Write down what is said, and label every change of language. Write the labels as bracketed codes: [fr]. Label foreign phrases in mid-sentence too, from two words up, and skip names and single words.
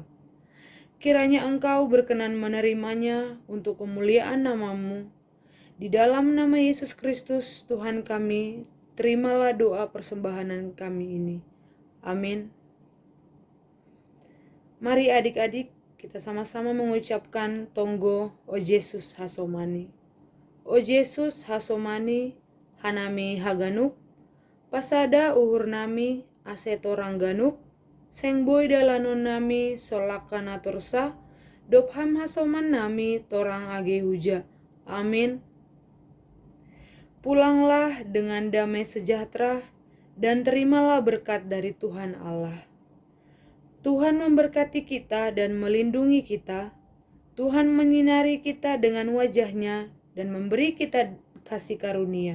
[id] Kiranya Engkau berkenan menerimanya untuk kemuliaan nama-Mu. Di dalam nama Yesus Kristus Tuhan kami, terimalah doa persembahan kami ini. Amin. Mari adik-adik, kita sama-sama mengucapkan tonggo O Yesus Hasomani. [bts] O Yesus Hasomani, hanami haganuk, pasada uhur nami aseto rangganuk, sengboy dalanon nami solakana torsa, dopham hasoman nami torang age huja. Amin. [id] Pulanglah dengan damai sejahtera dan terimalah berkat dari Tuhan Allah. Tuhan memberkati kita dan melindungi kita. Tuhan menyinari kita dengan wajah-Nya dan memberi kita kasih karunia.